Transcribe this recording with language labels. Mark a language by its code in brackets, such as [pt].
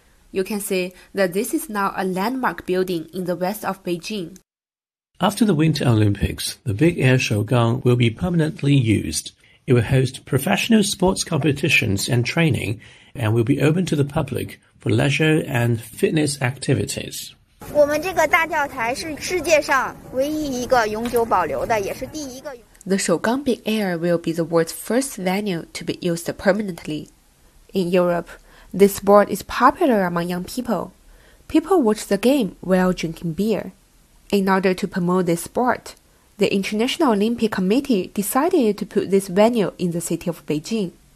[en] You can see that this is now a landmark building in the west of Beijing. After the Winter Olympics, the Big Air Show Gang will be permanently used. It will host professional sports competitions and training, and will be open to the public for leisure and fitness activities. [zh] 我们这个大跳台是世界上唯一一个永久保留的，也是第一个。 [en] The Show Gang Big Air will be the world's first venue to be used permanently. In Europe, this sport is popular among young people. People watch the game while drinking beer. In order to promote this sport, the International Olympic Committee decided to put this venue in the city of Beijing.